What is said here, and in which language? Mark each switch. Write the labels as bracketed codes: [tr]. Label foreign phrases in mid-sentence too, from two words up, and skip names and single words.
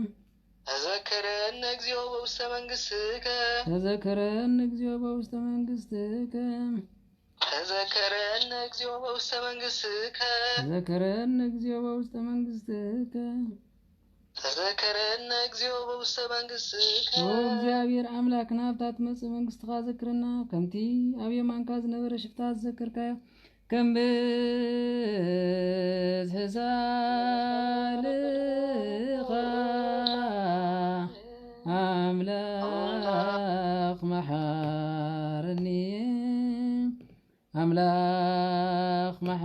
[gez] ተዘ ተዘከረነ እግዚኦ በውስተ መንግሥትከ ተዘከረነ እግዚኦ በውስተ መንግሥትከ ተዘከረነ እግዚኦ በውስተ መንግሥትከ ተዘከረነ እግዚኦ በውስተ መንግሥትከ ተዘከረነ እግዚኦ በውስተ መንግሥትከ [ti] ኦ እግዚአብሔር አምላክና ሃብታት መጽእ መንግሥትኻ ዘክርና ከምቲ ኣብ የማንካ ዝነበረ ሽፍታ ዘከርካዮ ከም ብዝሒ ሳልኻ [gez] አምላክ መሐረኒ አምላክ